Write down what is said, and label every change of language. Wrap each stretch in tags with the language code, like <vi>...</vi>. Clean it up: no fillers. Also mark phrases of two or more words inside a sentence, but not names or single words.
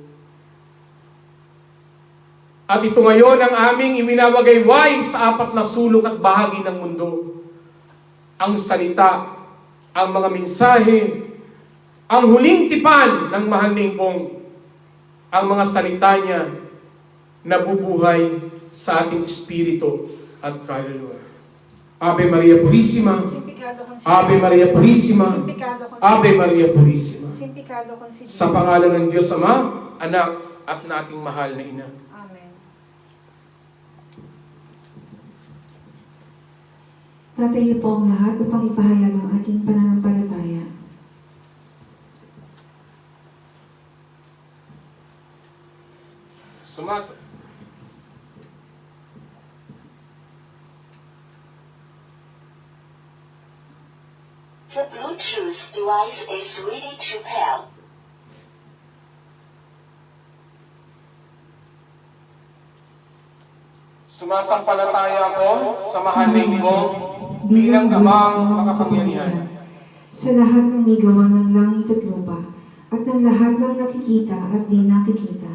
<tl>At ito ngayon ang aming iminawagayway sa apat na sulok at bahagi ng mundo. Ang salita, ang mga mensahe, ang huling tipan ng mahal na Ingkong, ang mga salita niya na bubuhay sa ating espiritu at kaluluwa.</tl> <es>Ave Maria Purísima, Simpicado concebido. Ave Maria Purísima, Simpicado concebido. Ave Maria Purísima. Simpicado concebido.</es> <tl>Sa pangalan ng Diyos Ama, Anak, at nating mahal na Ina. Amen. Tatayo po ang lahat upang ipahayag ang ating pananampalataya.</tl> <en>The Bluetooth device is ready to pair.</en> <tl>Sumasampalataya ako sa mahal na Ingkong bilang amang makapangyarihan. Sa lahat ng may gawa ng langit at lupa, at ng lahat ng nakikita at di nakikita.</tl>